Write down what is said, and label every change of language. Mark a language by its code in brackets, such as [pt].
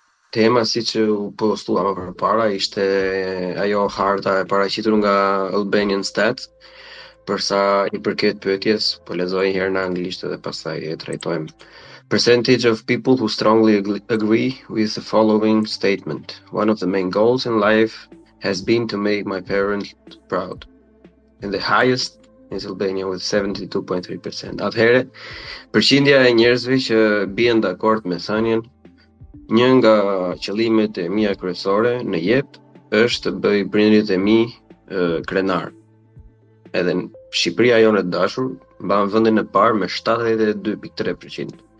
[sq] Tema si që u postula më përpara ishte ajo harta e paraqitur nga Albanian Stat, përsa I përket pyetjes, po lexoj një herë në anglisht dhe pastaj e trajtojmë. [en] Percentage of people who strongly agree with the following statement. One of the main goals in life has been to make my parents proud. And the highest is Albania with 72.3%. [sq] Atëherë, përqindja e njerëzve që bien dakord me thënien, një nga qëllimet e mia kryesore në jetë është të bëj prindrit e mi krenar. Edhe në Shqipëria jonë e dashur mban vendin e parë me 72.3%.